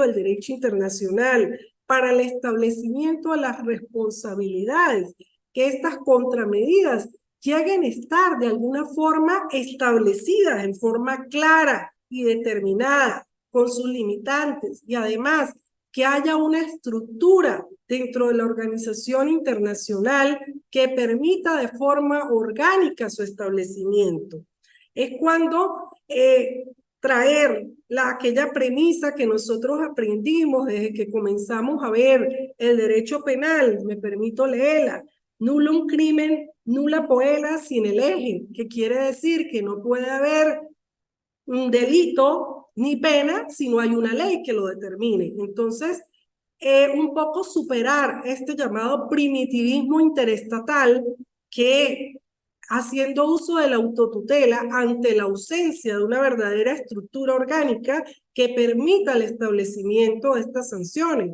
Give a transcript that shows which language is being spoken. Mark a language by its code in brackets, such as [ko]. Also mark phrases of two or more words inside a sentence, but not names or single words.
[es] del derecho internacional para el establecimiento de las responsabilidades, que estas contramedidas lleguen a estar de alguna forma establecidas en forma clara y determinada, con sus limitantes, y además que haya una estructura dentro de la organización internacional que permita de forma orgánica su establecimiento. Es cuando traer aquella premisa que nosotros aprendimos desde que comenzamos a ver el derecho penal, me permito leerla: [la] nullum crimen, nulla poena sine lege, [es] que quiere decir que no puede haber un delito ni pena si no hay una ley que lo determine. Entonces, un poco superar este llamado primitivismo interestatal que, haciendo uso de la autotutela ante la ausencia de una verdadera estructura orgánica que permita el establecimiento de estas sanciones.